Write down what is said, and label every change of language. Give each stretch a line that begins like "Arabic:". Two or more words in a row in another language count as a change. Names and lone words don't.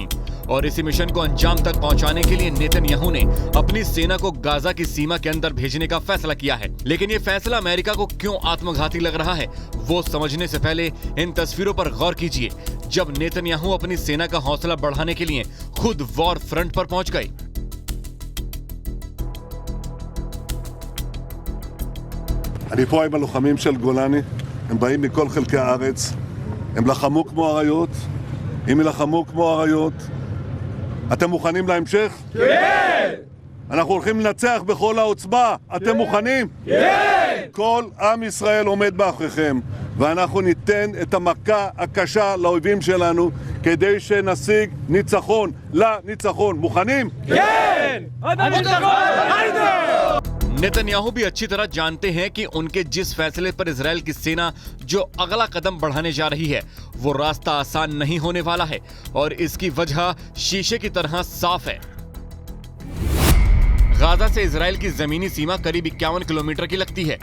Hindi: और इसी मिशन को अंजाम तक पहुंचाने के लिए नेतन्याहू ने अपनी सेना को गाजा की सीमा के अंदर भेजने का फैसला किया है। लेकिन ये फैसला अमेरिका को क्यों आत्मघाती लग रहा है, वो समझने से पहले इन तस्वीरों पर गौर कीजिए, जब नेतन्याहू अपनी सेना का हौसला बढ़ाने के लिए खुद
English: war front
Hindi: पर पहुंच गए।
Hebrew: אני פה עם הלוחמים של גולני, הם באים מכל חלקי הארץ, הם לחמו כמו אריות, אם ילחמו כמו אריות, אתם מוכנים להמשך? כן! אנחנו הולכים לנצח בכל העוצמה, אתם מוכנים? כן! כל עם ישראל עומד מאחוריכם, ואנחנו ניתן את המכה הקשה לאויבים שלנו, כדי שנשיג ניצחון לניצחון. מוכנים? כן!
Hindi: नेतन्याहू भी अच्छी तरह जानते हैं कि उनके जिस फैसले पर इजराइल की सेना जो अगला कदम बढ़ाने जा रही है वो रास्ता आसान नहीं होने वाला है, और इसकी वजह शीशे की तरह साफ है। गाजा से इजराइल की जमीनी सीमा करीब 51 किलोमीटर की लगती है।